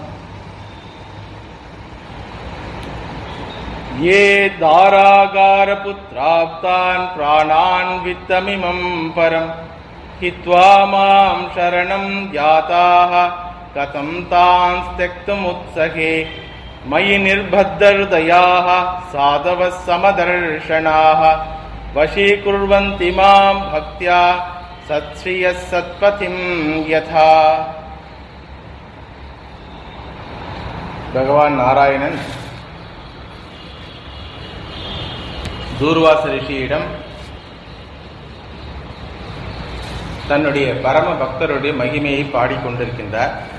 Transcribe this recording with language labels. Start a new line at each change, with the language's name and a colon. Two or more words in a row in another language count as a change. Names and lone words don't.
Sanskrit: ये दारागारपुत्राप्तान् प्राणान् वित्तमिमं परं हित्वा मां शरणं याताः कथं तान् त्यक्तुमुत्सहे. मयि निर्बद्धहृदयाः साधवः समदर्शनाः वशीकुर्वन्ति मां भक्त्या सत्श्रियः सत्पथिं यथा.
Tamil: பகவான் நாராயணன் தூர்வாச ரிஷியிடம் தன்னுடைய பரம பக்தருடைய மகிமையை பாடிக்கொண்டிருக்கின்றார்.